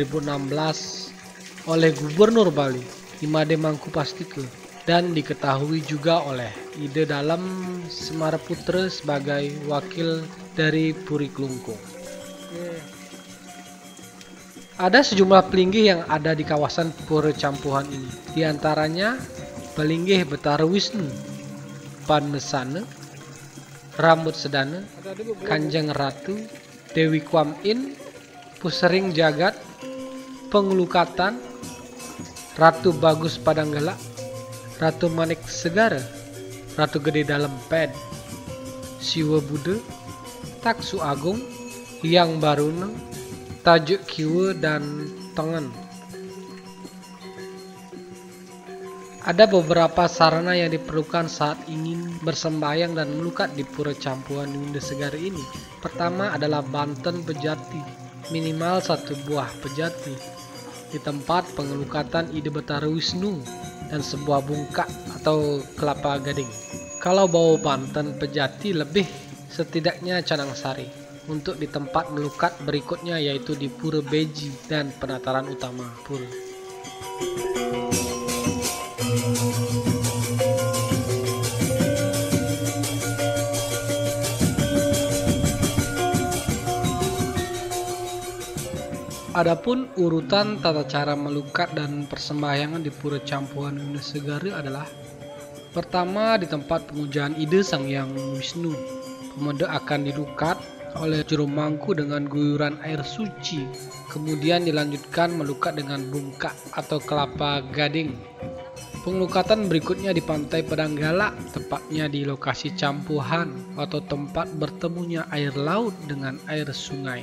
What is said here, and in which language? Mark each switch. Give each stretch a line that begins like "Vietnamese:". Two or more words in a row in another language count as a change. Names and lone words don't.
Indonesian: 2016 oleh Gubernur Bali Imade Mangkupastike, dan diketahui juga oleh Ide Dalam Semaraputra sebagai wakil dari Puri Klungkung. Ada sejumlah pelinggih yang ada di kawasan Pura Campuhan ini. Di antaranya Pelinggih Betara Wisnu, Panesana, Rambut Sedana, Kanjeng Ratu, Dewi Kwan In, Pusering Jagat, Pengelukatan, Ratu Bagus Padanggalak, Ratu Manik Segara, Ratu Gede Dalam Ped, Siwa Buddha, Taksu Agung, Yang Baruneng, Tajuk Kiwa, dan Tengen. Ada beberapa sarana yang diperlukan saat ingin bersembahyang dan melukat di Pura Campuhan Windu Segara ini. Pertama adalah banten pejati, minimal 1 buah pejati di tempat pengelukatan Ide Betara Wisnu, dan sebuah bungkak atau kelapa gading. Kalau bawa banten pejati lebih, setidaknya canang sari. Untuk di tempat melukat berikutnya yaitu di Pura Beji dan penataran utama pura. Adapun urutan tata cara melukat dan persembahyangan di Pura Campuhan Windu Segara adalah: pertama, di tempat pemujaan Ide Sang Hyang Wisnu, pemuda akan dilukat oleh Jero Mangku dengan guyuran air suci. Kemudian dilanjutkan melukat dengan bungkak atau kelapa gading. Pengelukatan berikutnya di pantai Padanggalak, tepatnya di lokasi campuhan atau tempat bertemunya air laut dengan air sungai.